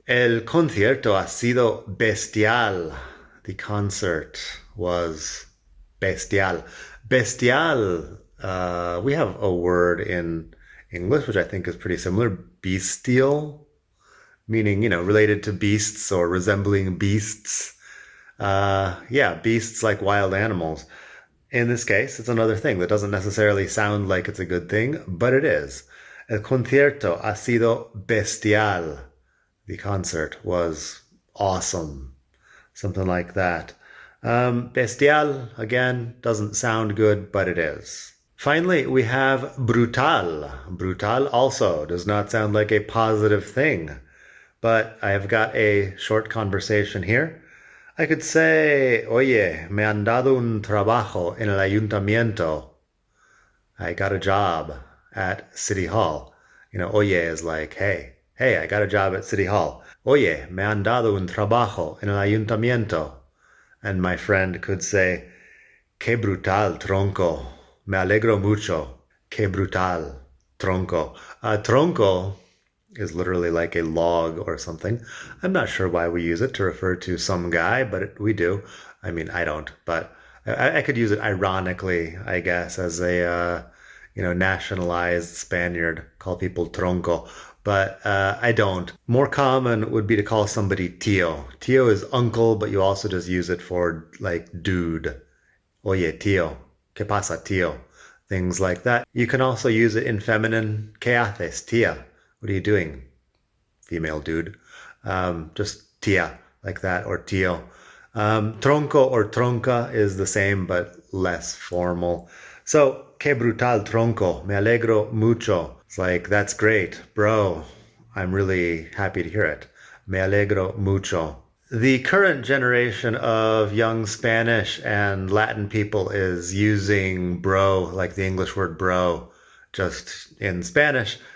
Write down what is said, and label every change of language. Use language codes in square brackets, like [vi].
[es] El concierto ha sido bestial. [en] The concert was bestial. Bestial, we have a word in English which I think is pretty similar, bestial, meaning, related to beasts or resembling beasts. Yeah, beasts like wild animals. In this case, it's another thing that doesn't necessarily sound like it's a good thing, but it is. [es] El concierto ha sido bestial. [en] The concert was awesome. Something like that. Bestial, again, doesn't sound good, but it is. Finally, we have brutal. Brutal also does not sound like a positive thing, but I have got a short conversation here. I could say, [es] oye, me han dado un trabajo en el ayuntamiento. [en] I got a job at City Hall. Oye is like, hey, I got a job at City Hall. [es] Oye, me han dado un trabajo en el ayuntamiento. [en] And my friend could say, [es] que brutal, tronco. Me alegro mucho. Que brutal, tronco. [en] Tronco is literally like a log or something. I'm not sure why we use it to refer to some guy, but we do. I mean, I don't, but I could use it ironically, I guess, as a nationalized Spaniard, call people tronco, but I don't. More common would be to call somebody tío. Tío is uncle, but you also just use it for like dude. [es] Oye, tío. ¿Qué pasa, tío? [en] Things like that. You can also use it in feminine. [es] ¿Qué haces, tía? [en] What are you doing? Female dude. Just tía, like that, or tío. Tronco or tronca is the same, but less formal. [es] So, que brutal, tronco. Me alegro mucho. [en] It's like, that's great, bro. I'm really happy to hear it. [es] Me alegro mucho. [en] The current generation of young Spanish and Latin people is using bro, like the English word bro, just in Spanish.